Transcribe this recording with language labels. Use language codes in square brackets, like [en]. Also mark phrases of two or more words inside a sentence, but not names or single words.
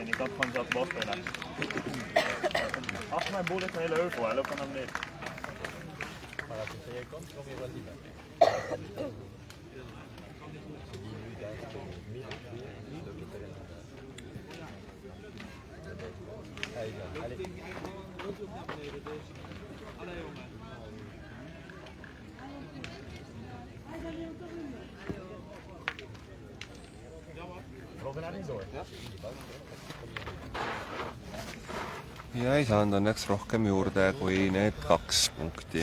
[nl] Ik had gewoon zelf bal spelen. Achter mijn boel ligt een hele heuvel, hij loopt dan naar beneden. Maar als je tegen komt, kom je wel dieper. Als je die nu daar speelt in het midden, dan loopt het terrein naar daar. Allez. [et] Ja ei saanud õnneks rohkem juurde kui need 2 punkti.